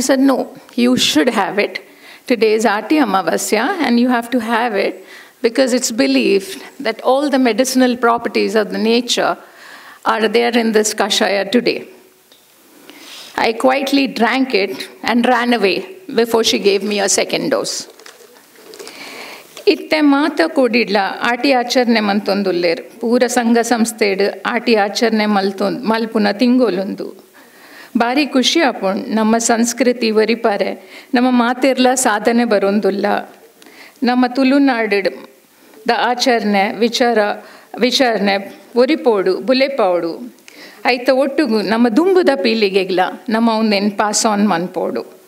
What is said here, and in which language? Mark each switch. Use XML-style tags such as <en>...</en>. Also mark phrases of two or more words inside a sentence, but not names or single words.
<en>She said, no, you should have it. Today is Ati Amavasya, and you have to have it because it's believed that all the medicinal properties of the nature are there in this kashaya today. I quietly drank it and ran away before she gave me a second dose.</en> <tcy>Itte mata kodidla Ati acharne mantondulleru. Pura sangha samsthed Ati acharne malpuna tingolundu. Bari ಖುಷಿ ಆಪುಂಡು ನಮ್ಮ ಸಂಸ್ಕೃತಿ ವರಿಪಾರೆ ನಮ್ಮ ಮಾತೆರ್ಲ ಸಾಧನೆ ಬರೋಂದುಲ್ಲ ನಮ್ಮ ತುಳುನಾಡಿದ ಆಚರಣೆ ವಿಚಾರಣೆ ಒರಿಪೋಡು ಬುಲೆಪಾಡು ಐತ ಒಟ್ಟುಗು ನಮ್ಮ ದುಂಬುದ ಪೀಳಿಗೆಗ್ಲ ನಮ್ಮ ಒಂದೇನು</tcy> <en>pass on</en> <tcy>ಮನ್ಪೋಡು</tcy>